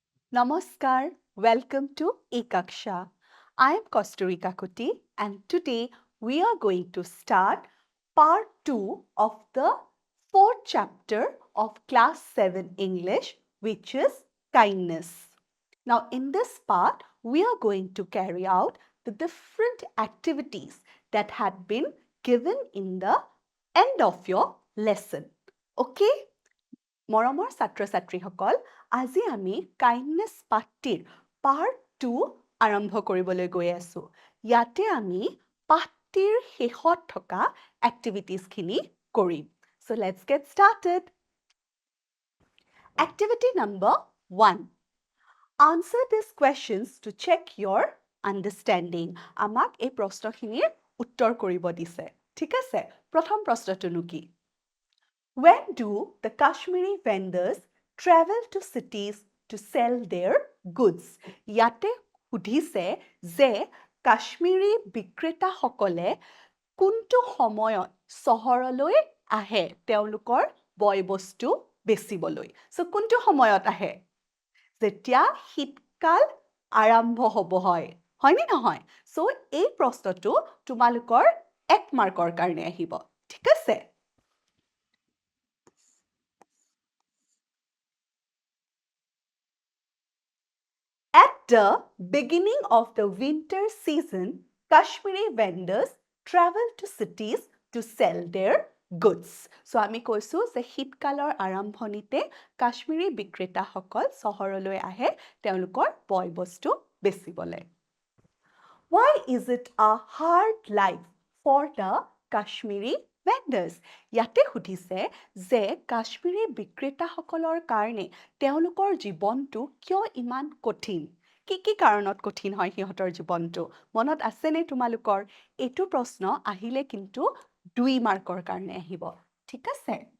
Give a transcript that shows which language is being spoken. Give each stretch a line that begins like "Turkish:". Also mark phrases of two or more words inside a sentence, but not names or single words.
English: Namaskar, welcome to Ekaksha. I am Kasturi Kakuti and today we are going to start part 2 of the fourth chapter of class 7 English, which is kindness. Now in this part, we are going to carry out the different activities that had been given in the end of your lesson.
Assamese: Okay? মৰমৰ ছাত্ৰ ছাত্ৰীসকল আজি আমি কাইণ্ডনেছ পাঠটিৰ পাৰ্ট 2 আৰম্ভ কৰিবলৈ গৈ আছো ইয়াতে আমি পাঠটিৰ শেষত থকা এক্টিভিটিজখিনি কৰিম
English: so let's get started activity number 1 answer these questions to check your understanding
Assamese: আমাক এই প্ৰশ্নখিনিৰ উত্তৰ কৰিব দিছে ঠিক আছে প্ৰথম প্ৰশ্নটো কি
English: When do the Kashmiri vendors travel to cities to sell their goods?
Assamese: ইয়াতে সুধিছে যে কাশ্মীৰী বিক্ৰেতাসকলে কোনটো সময়ত চহৰলৈ আহে তেওঁলোকৰ বয়বস্তু বেচিবলৈ সো কোনটো সময়ত আহে যেতিয়া শীতকাল আৰম্ভ হ'ব হয়নে নহয় সো এই প্ৰশ্নটো তোমালোকৰ 1 মাৰ্কৰ কাৰণে আহিব ঠিক আছে
English: At the beginning of the winter season, Kashmiri vendors travel to cities to sell their goods.
Assamese: So আমি কৈছো যে শীতকালৰ আৰম্ভণিতে কাশ্মীৰী বিক্ৰেতাসকল চহৰলৈ আহে তেওঁলোকৰ বয়বস্তু বেচিবলৈ।
English: Why is it a hard life for the Kashmiri vendors?
Assamese: ইয়াতে সুধিছে যে কাশ্মীৰী বিক্ৰেতাসকলৰ কাৰণে তেওঁলোকৰ জীৱনটো কিয় ইমান কঠিন কি কাৰণত কঠিন হয় সিহঁতৰ জীৱনটো মনত আছেনে তোমালোকৰ এইটো প্ৰশ্ন আহিলে কিন্তু 2 মাৰ্কৰ কাৰণে আহিব ঠিক আছে